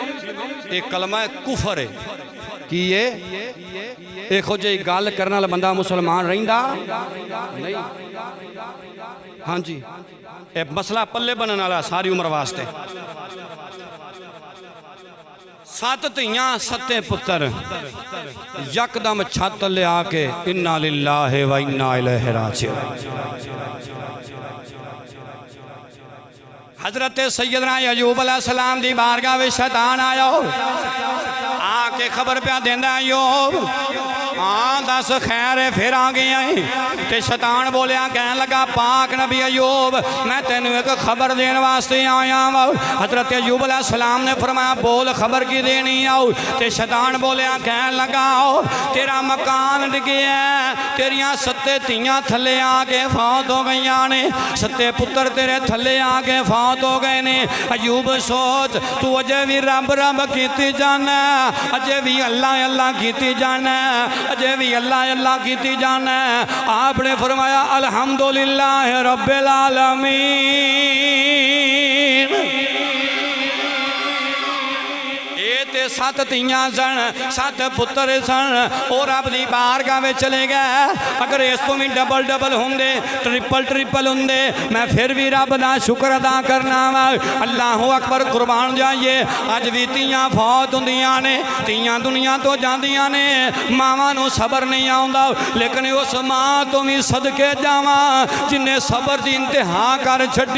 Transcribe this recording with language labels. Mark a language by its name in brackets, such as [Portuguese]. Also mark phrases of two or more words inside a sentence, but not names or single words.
[Punjabi] یہ کلمہ کفر ہے کہ یہ اِہو جی گل کرنے والا بندہ مسلمان رہندا نہیں. ہاں جی یہ مسئلہ پلے بنن والا ساری عمر واسطے. 7 دھیاں 7 پتر یکدم چھت لے آکے [Arabic] إنا لله وإنا إليه راجعون. [Punjabi] حضرت سیدنا ایوب علیہ السلام دی بارگاہ میں شیطان آیا آکے خبر پیا دیندا ایوب ہاں دس خیر ہے پھر آ گیا ہے. تے شیطان بولیا کہہ لگا پاک نبی ایوب میں تینوں ایک خبر دینے واسطے آیا وا. حضرت ایوب علیہ السلام نے فرمایا بول خبر کی دینی آؤ. تے شیطان بولیا کہہ لگا آؤ تیرا مکان ڈگیا تیریاں 7 دھیاں تھلے آکے فوت ہو گئی نے 7 پتر تیرے تھلے آکے فوت ہو گئے نے. ایوب سوچ تو اجے بھی رب رب کیتی جانا اجے بھی اللہ اللہ کیتی جانا اجے بھی اللہ اللہ کیتی جانا. آپ نے فرمایا [Arabic] الحمد لله رب العالمين. [Punjabi] تے 7 دھیاں سن 7 پتر سن اور رب دی بارگاہ میں چلے گئے. اگر اس تو بھی ڈبل ڈبل ہوں گے ٹرپل ہوں گے میں پھر بھی رب دا شکر ادا کرنا وا. [Arabic] الله أكبر [Punjabi] قربان جائیے۔ اج بھی دھیاں فوت ہوندیاں نے دھیاں دنیا تو جاندیاں نے ماواں نوں صبر نہیں آؤندا لیکن اس ماں تو بھی صدقے جاواں جنہیں صبر کی انتہا کر چھڈی.